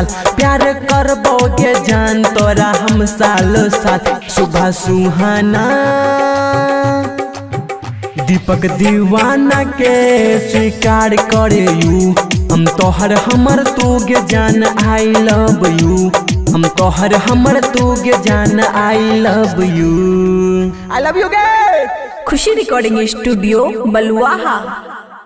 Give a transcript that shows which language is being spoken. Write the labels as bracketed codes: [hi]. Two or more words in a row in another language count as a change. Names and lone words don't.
[mai] प्यार करबोगे जान तोरा हम सालो साल। सुबह सुहाना दीपक दीवाना के स्वीकार करे यू। हम तोहर हमर तू गे जान [en] I love you. [mai] हम तोहर हमर तू गे जान [en] I love you. I love you गे। [mai] खुशी [en] recording studio [mai] बलुआहा।